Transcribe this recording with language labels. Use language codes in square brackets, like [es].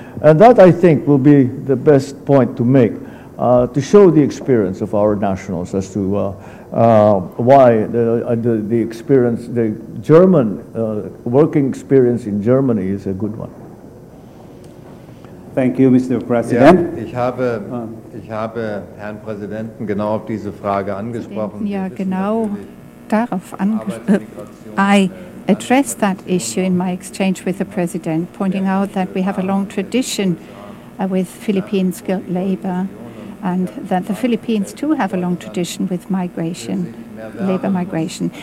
[en] And that, I think, will be the best point to make, to show the experience of our nationals as to why the experience, the German working experience in Germany is a good one. Thank you, Mr. President. [de] Ja, ich habe Herrn Präsidenten genau auf diese Frage angesprochen. Ja, genau darauf [en] I addressed that issue in my exchange with the President, pointing out that we have a long tradition with Philippine skilled labor, and that the Philippines too have a long tradition with migration, labor migration.